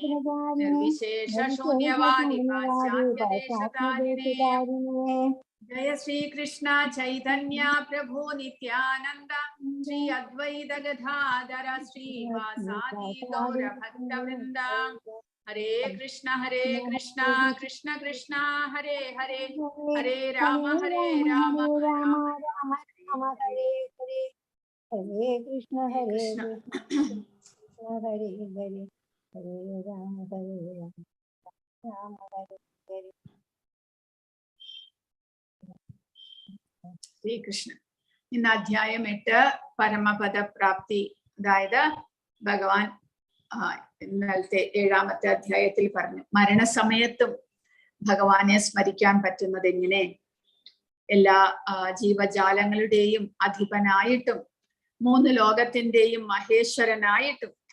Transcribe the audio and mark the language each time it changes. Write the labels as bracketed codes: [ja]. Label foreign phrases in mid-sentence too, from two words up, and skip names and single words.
[sa] निर्विशेष शून्यवादि पाश्चात्य देशतारिणे जय श्री कृष्ण चैतन्य प्रभु नित्यानन्द श्री अद्वैत गदाधर श्री वासादि गौर भक्त वृन्द हरे कृष्ण कृष्ण कृष्ण हरे हरे हरे राम राम राम हरे हरे हरे कृष्ण हरे कृष्ण हरे हरे हरे राम राम हरे हरे Shri Krishna. [ml] ഇന്ന് അധ്യായം 8 പരമപദ പ്രാപ്തി. അതായത് ഭഗവാൻ ഇന്നലത്തെ 7ാമത്തെ അധ്യായത്തിൽ പറഞ്ഞു മരണസമയത്തും ഭഗവാനെ സ്മരിക്കാൻ പറ്റുന്നത് എങ്ങനെ, എല്ലാ ജീവജാലങ്ങളുടെയും അധിപനായിട്ടും 3 ലോകത്തിന്റെയും മഹേശ്വരനായിട്ടും